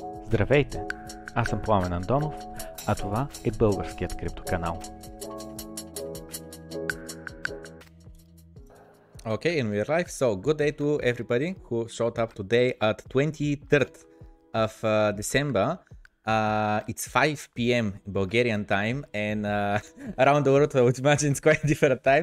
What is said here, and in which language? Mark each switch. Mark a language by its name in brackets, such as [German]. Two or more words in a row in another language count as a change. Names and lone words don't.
[Bulgarian] Здравейте! Аз съм Пламен Андонов, а това е българският криптоканал. [English] Okay, and we're live. So, good day to everybody who showed up today at 23rd of December. It's 5 p.m. Bulgarian time, and around the world, I would imagine it's quite a different time.